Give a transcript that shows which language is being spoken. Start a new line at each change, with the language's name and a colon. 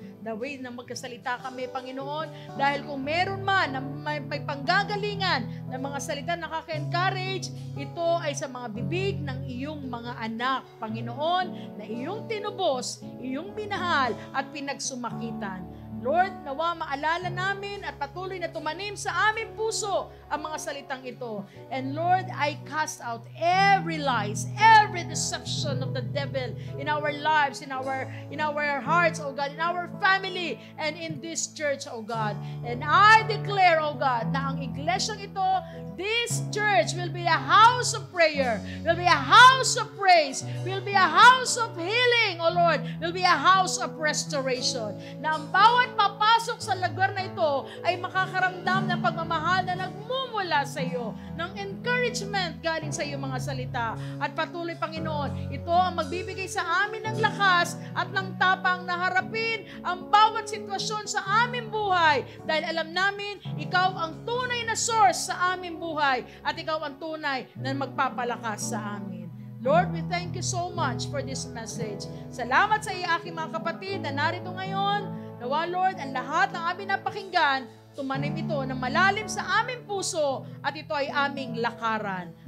English: The way
Filipino: na magkasalita kami, Panginoon, dahil kung meron man na may panggagalingan ng mga salita na nakaka-encourage, ito ay sa mga bibig ng iyong mga anak, Panginoon, na iyong tinubos, iyong minahal at pinagsumakitan. Lord, nawa maalala namin at patuloy na tumanim sa aming puso ang mga salitang ito.
English: And Lord, I cast out every lies, every deception of the devil in our lives, in our hearts, O God, in our family, and in this church, O God. And I declare, O God,
Filipino: na ang iglesyang ito,
English: this church will be a house of prayer, will be a house of praise, will be a house of healing, O Lord, will be a house of restoration.
Filipino: Na ang bawat bawat papasok sa lugar na ito ay makakaramdam ng pagmamahal na nagmumula sa iyo, ng encouragement galing sa iyo mga salita. At patuloy, Panginoon, ito ang magbibigay sa amin ng lakas at ng tapang na harapin ang bawat sitwasyon sa aming buhay dahil alam namin, ikaw ang tunay na source sa aming buhay at ikaw ang tunay na magpapalakas sa amin.
English: Lord, we thank you so much for this message.
Filipino: Salamat sa iyo, aking mga kapatid na narito ngayon. Nawa, Lord, ang lahat ng aming napakinggan, tumanim ito ng malalim sa aming puso at ito ay aming lakaran.